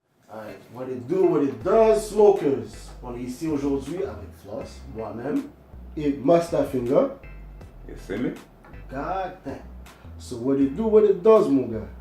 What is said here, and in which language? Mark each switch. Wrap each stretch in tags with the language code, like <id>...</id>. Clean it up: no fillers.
<en>Alright, what it do, what it does, smokers.</en> <fr>On est ici aujourd'hui avec Floss, moi-même, et Master Finger.</fr> <en>You see me? God damn. So what it do, what it does,</en> <fr>mon gars.</fr>